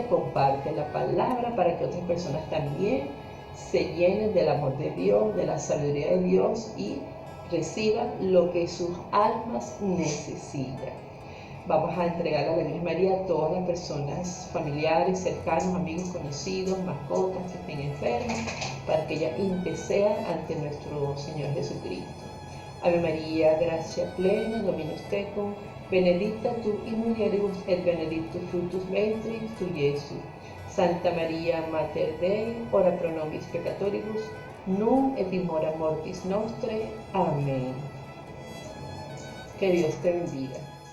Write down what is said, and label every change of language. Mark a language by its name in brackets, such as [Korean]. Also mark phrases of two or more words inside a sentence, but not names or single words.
[Spanish] Comparte la palabra para que otras personas también se llenen del amor de Dios, de la sabiduría de Dios, y reciban lo que sus almas necesitan. Vamos a entregar a la Virgen María a todas las personas, familiares, cercanos, amigos, conocidos, mascotas que estén enfermas, para que ellas intercedan ante nuestro Señor Jesucristo. [Latin] Ave María, gracia plena, Dominus tecum, benedicta tu in mulieribus et benedictus fructus ventris tui, Iesus. Santa María, Mater Dei, ora pro nobis peccatoribus, nunc et in hora mortis nostrae. [Spanish] Amén. Que Dios te bendiga.